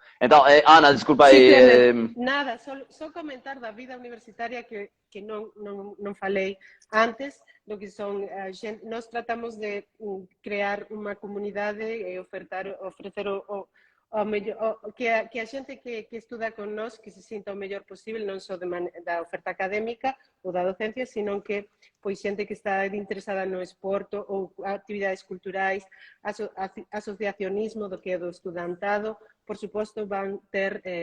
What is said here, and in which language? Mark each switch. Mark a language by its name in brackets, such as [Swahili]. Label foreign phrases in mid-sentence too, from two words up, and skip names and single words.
[Portuguese] Então, Ana, desculpa aí. [Galician] Nada, só comentar da vida universitária que não falei antes, do que são, nós tratamos de criar uma comunidade e oferecer que a gente que estuda con nós que se sinta o mellor posible, non só da oferta académica ou da docencia, sino que pois xente que está interesada no esporto ou actividades culturais, asociacionismo do que é do estudantado, por suposto van ter